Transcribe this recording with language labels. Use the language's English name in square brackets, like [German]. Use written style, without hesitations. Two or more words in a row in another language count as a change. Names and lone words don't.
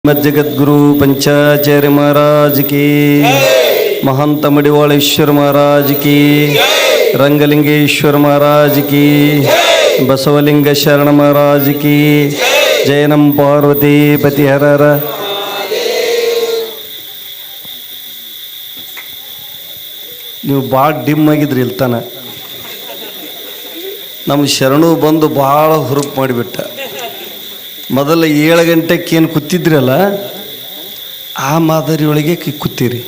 [Hindi] जगद्गुरु पंचाचार्य महाराज की, महंत मडिवाळेश्वर महाराज की, रंगलिंगेश्वर महाराज की, बसवलिंग शरण महाराज की, जयनम पार्वती पति हर हर. [Kannada] ನೀವು ಭಾಳ ಡಿಮ್ ಆಗಿದ್ರಿ ಇಲ್ತಾನ. ನಮ್ಮ ಶರಣು ಬಂದು ಭಾಳ ಹುರುಪು ಮಾಡಿಬಿಟ್ಟ. ಮೊದಲು 7 ಗಂಟೆಗೆ ಏನು ಕೂತಿದ್ರಲ್ಲ ಆ ಮಾದರಿಯೊಳಗೆ ಕೂತೀರಿ.